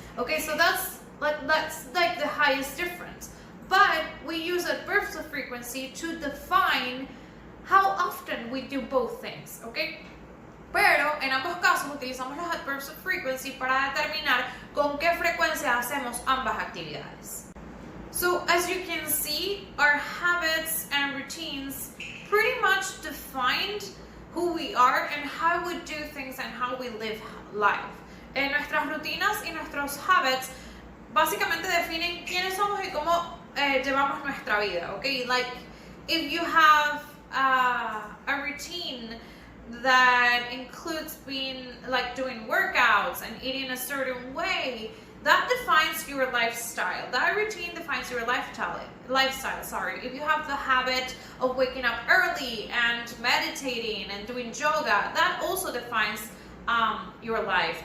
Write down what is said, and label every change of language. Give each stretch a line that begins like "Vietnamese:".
English: Okay, so that's like the highest difference. But we use adverbs of frequency to define how often we do both things, okay?
Spanish: Pero en ambos casos utilizamos los adverbs of frequency para determinar con qué frecuencia hacemos ambas actividades.
English: So as you can see, our habits and routines pretty much defined who we are and how we do things and how we live life.
Spanish: Nuestras rutinas y nuestros habits básicamente definen quiénes somos y cómo llevamos nuestra vida, okay?
English: Like if you have a routine that includes doing workouts and eating a certain way, that defines your lifestyle. That routine defines your lifestyle. If you have the habit of waking up early and meditating and doing yoga, that also defines your life.